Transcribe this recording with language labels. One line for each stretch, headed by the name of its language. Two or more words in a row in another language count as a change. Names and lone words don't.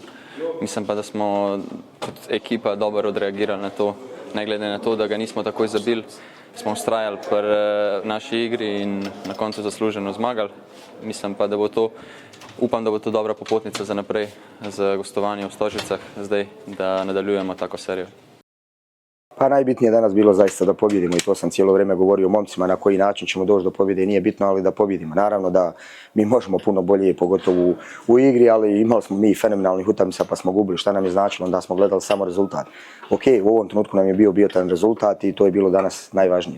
Slovenian: Mislim pa, da smo kot ekipa dobro odreagirali na to, ne glede na to, da ga nismo takoj zabili. Smo vztrajali pri naši igri in na koncu zasluženo zmagali. Mislim pa, da bo to, upam, da bo to dobra popotnica za naprej, za gostovanje v Stožicah zdaj, da nadaljujemo tako serijo.
Bosnian: Pa najbitnije je danas bilo zaista da pobjedimo i to sam cijelo vrijeme govorio momcima na koji način ćemo doći do pobjede, nije bitno, ali da pobjedimo. Naravno da mi možemo puno bolje, pogotovo u igri, ali imali smo mi fenomenalnih utakmica pa smo gubili, šta nam je značilo, onda smo gledali samo rezultat. Ok, u ovom trenutku nam je bio taj rezultat i to je bilo danas najvažnije.